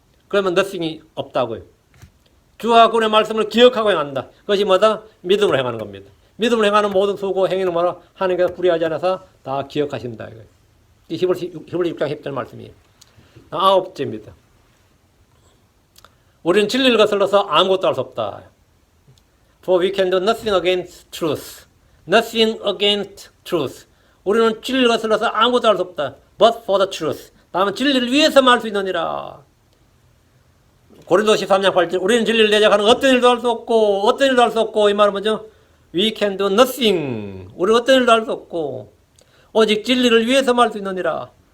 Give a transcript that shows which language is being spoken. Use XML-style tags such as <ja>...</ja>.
<ko>그러면 nothing이 없다고요. 주와 그분의 말씀을 기억하고 행한다. 그것이 뭐다? 믿음으로 행하는 겁니다. 믿음으로 행하는 모든 수고, 행위는 뭐라? 하나님께서 불의하지 않아서 다 기억하신다. 이 히브리 6장 10절 말씀이에요. 아홉째입니다. 우리는 진리를 거슬러서 아무것도 할 수 없다.</ko> <en>For we can do nothing against truth. Nothing against truth.</en> <ko>우리는 진리를 거슬러서 아무것도 할 수 없다.</ko> <en>But for the truth.</en> <ko>다음은 진리를 위해서만 할 수 있느니라. 고린도서 13장 8절. 우리는 진리를 대적하는 어떤 일도 할 수 없고 이 말은 뭐죠?</ko> <en>We can do nothing.</en> <ko>우리는 어떤 일도 할 수 없고 오직 진리를 위해서만 할 수 있느니라.</ko>